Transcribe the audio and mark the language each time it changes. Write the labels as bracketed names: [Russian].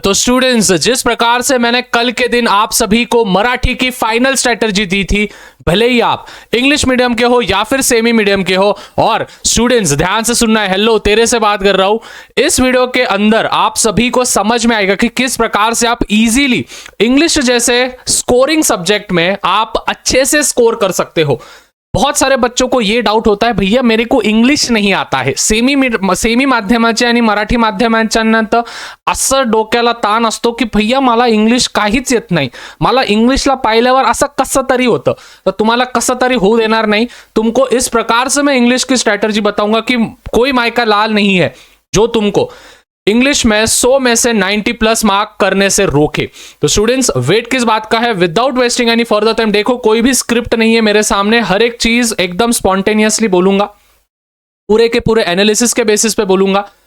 [Hindi] तो स्टूडेंट्स, जिस प्रकार से मैंने कल के दिन आप सभी को मराठी की फाइनल स्ट्रेटजी दी थी, भले ही आप इंग्लिश मीडियम के हो या फिर सेमी मीडियम के हो, और स्टूडेंट्स ध्यान से सुनना है, हेलो तेरे से बात कर रहा हूं। इस वीडियो के अंदर आप सभी को समझ में आएगा कि किस प्रकार से आप इजीली इंग्लिश जैसे स्कोरिंग सब्जेक्ट में आप अच्छे से स्कोर कर सकते हो। बहुत सारे बच्चों को ये डाउट होता है, भैया मेरे को इंग्लिश नहीं आता है, [Marathi] सेमी माध्यमाचे आणि मराठी माध्यमांच्यानंतर असं डोक्याला ताण असतो की भैया मला इंग्लिश काहीच येत नाही, मला इंग्लिशला पाहिल्यावर असं कसं तरी होतं। तर तुम्हाला कसं तरी होऊ देणार नाही। [Hindi] तुमको इस प्रकार से मैं इंग्लिश की स्ट्रैटेजी बताऊंगा कि कोई मायका लाल नहीं है जो तुमको इंग्लिश में 100 में से 90 प्लस मार्क करने से रोके। तो स्टूडेंट्स, वेट किस बात का है, without wasting any further time, देखो कोई भी स्क्रिप्ट नहीं है मेरे सामने, हर एक चीज एकदम स्पॉन्टेनियसली बोलूंगा, पूरे के पूरे एनालिसिस के बेसिस पे बोलूंगा।